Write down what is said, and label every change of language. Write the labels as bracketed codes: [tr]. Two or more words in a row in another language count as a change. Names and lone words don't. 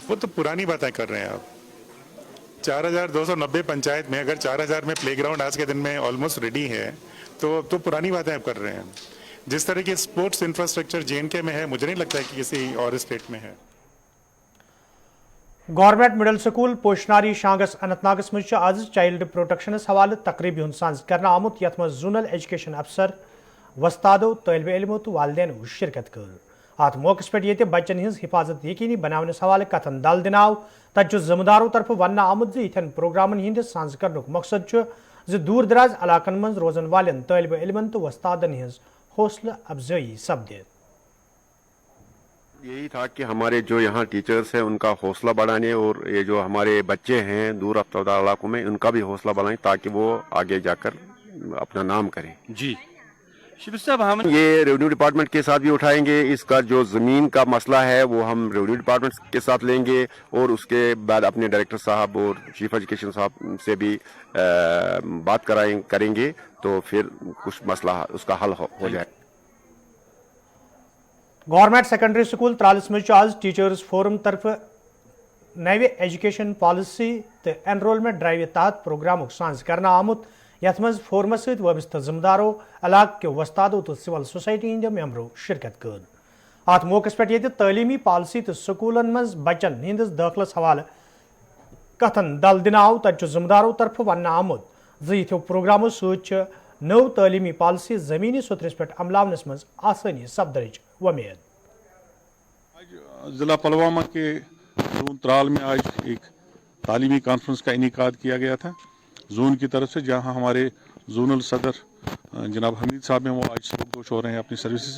[hi] वो तो पुरानी बातें कर रहे हैं आप। 4290 पंचायत में अगर 4000 में प्लेग्राउंड आज के दिन में [en] almost ready [hi] है तो पुरानी बातें आप कर रहे हैं। जिस तरह की [en] sports infrastructure [hi] JNK में है मुझे नहीं लगता है कि किसी और स्टेट में है। [ks] गवर्नमेंट मिडल स्कूल पोशनारी शांगस अनंतनागस मज आज [en] child protection [ks] हवाले तकरीब संज करना आमुत यथ मज [en] zonal education officer [ks] वस्तादो तलब इलमो तो वालदेन शिरकत कर। अत मौके पे ये बच्चन हज हिफाजत यकीनी बनावनस हवाले कथन दल दिनाव तत जिम्मेदारों तरफ वन आमुत इथन प्रोग्रामन हंद संज कर मकसद दूर दराज इलाकन मज रोजन वालन तलब इलमन तो वस्तादन हज हौसला अफजाई सपदे। [hi] यही था कि हमारे जो यहाँ टीचर्स हैं उनका हौसला बढ़ाने और ये जो हमारे बच्चे हैं दूर अफ्तार इलाकों में उनका भी हौसला बढ़ाएं ताकि वो आगे जाकर अपना नाम करें। जी शिव साहब, हम ये [en] revenue department [hi] के साथ भी उठाएंगे। इसका जो जमीन का मसला है वो हम [en] revenue department [hi] के साथ लेंगे और उसके बाद अपने डायरेक्टर साहब और चीफ एजुकेशन साहब से भी बात करेंगे तो फिर कुछ मसला उसका हल हो जाए। [ks] गवर्नमेंट सेकेंडरी स्कूल त्रालिस मज आज [en] teachers forum [ks] तरफ नवे [en] education policy [ks] तो [en] enrolment drive [ks] तहत प्रोग्राम सांझ करना आमुत यथ मज फोरमस सहित वाबस्ता जिम्मेदारों इलाक के वस्तादों तो [en] civil society [ks] हंद मेंबरों शिरकत कर। अत मौके पे ये तलीमी पॉलिसी तो स्कूलन मज बच्चन हंदिस दाखिलस हवाले कथन दल दिनाव तत जिम्मेदारों तरफ वन आमुत यो प्रोग्रामों सत नव तलीमी पॉलिसी जमीनी सुतरस पे अमलावनस मज आसानी सपदनच उम्मीद। [hi] जिला पुलवामा के जोन त्राल में आज एक तालीमी कॉन्फ्रेंस का इनेकाद किया गया था जोन की तरफ से, जहां हमारे जोनल सदर जनाब हमीद साहब हैं, वो आज सबकोश हो रहे हैं अपनी सर्विस से।